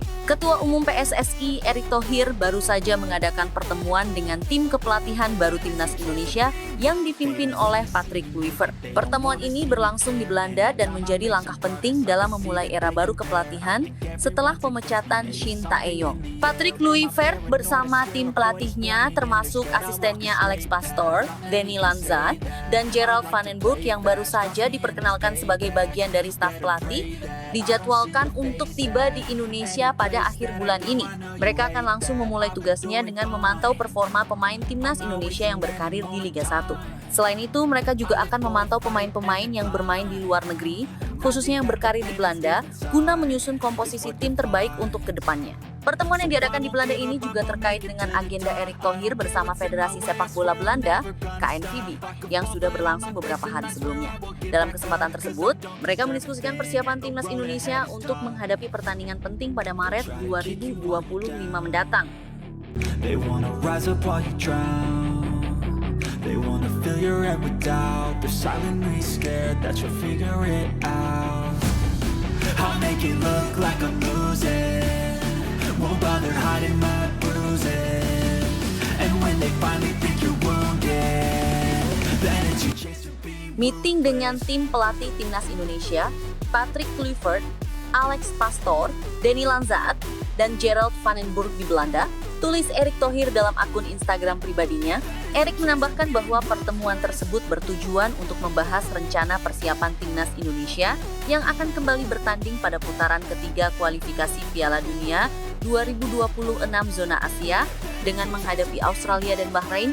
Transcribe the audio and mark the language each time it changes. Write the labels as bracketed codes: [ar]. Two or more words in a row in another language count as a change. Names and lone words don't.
[id] Ketua Umum PSSI, Erick Thohir baru saja mengadakan pertemuan dengan tim kepelatihan baru timnas Indonesia yang dipimpin oleh Patrick Kluivert. Pertemuan ini berlangsung di Belanda dan menjadi langkah penting dalam memulai era baru kepelatihan setelah pemecatan Shin Tae-yong. Patrick Kluivert bersama tim pelatihnya termasuk asistennya Alex Pastoor, Danny Lanza, dan Gerald Van den Burg yang baru saja diperkenalkan sebagai bagian dari staf pelatih, dijadwalkan untuk tiba di Indonesia pada akhir bulan ini. Mereka akan langsung memulai tugasnya dengan memantau performa pemain timnas Indonesia yang berkarir di Liga 1. Selain itu, mereka juga akan memantau pemain-pemain yang bermain di luar negeri, khususnya yang berkarir di Belanda, guna menyusun komposisi tim terbaik untuk kedepannya. Pertemuan yang diadakan di Belanda ini juga terkait dengan agenda Erick Thohir bersama Federasi Sepak Bola Belanda, KNVB, yang sudah berlangsung beberapa hari sebelumnya. Dalam kesempatan tersebut, mereka mendiskusikan persiapan timnas Indonesia untuk menghadapi pertandingan penting pada Maret 2025 mendatang. [en] They wanna rise up while you drown. They wanna fill your head with doubt. They're silently scared that you'll figure it out. I'll make it look like I'm losing. Won't bother hiding my bruises. And when they finally think you're wounded, then it's your chance to be. [id] Meeting dengan tim pelatih timnas Indonesia, Patrick Kluivert, Alex Pastoor, Danny Lanza, dan Gerald Van den Burg di Belanda, tulis Erick Thohir dalam akun Instagram pribadinya. Erick menambahkan bahwa pertemuan tersebut bertujuan untuk membahas rencana persiapan timnas Indonesia yang akan kembali bertanding pada putaran ketiga kualifikasi Piala Dunia 2026 zona Asia dengan menghadapi Australia dan Bahrain.